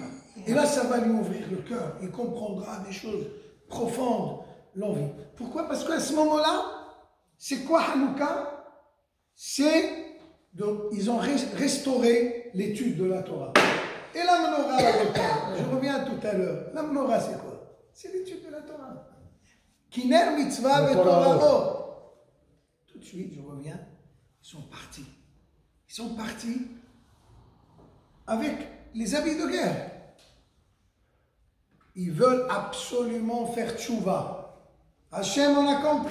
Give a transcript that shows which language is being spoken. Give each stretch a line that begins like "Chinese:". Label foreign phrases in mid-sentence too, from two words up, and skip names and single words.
French: Et là, ça va lui ouvrir le cœur, il comprendra des choses profondes, l'envie. Pourquoi? Parce qu'à ce moment-là, C'est quoi Hanouka? Ils ont restauré l'étude de la Torah. Et la menorah, je reviens tout à l'heure. La menorah, c'est quoi? C'est l'étude de la Torah.
Hebrew: כי נר מצוה ותורה.
French: Tout de suite, je reviens. Ils sont partis. Ils sont partis avec les habits de guerre. Ils veulent absolument faire tchouva. Hachem, on a compris.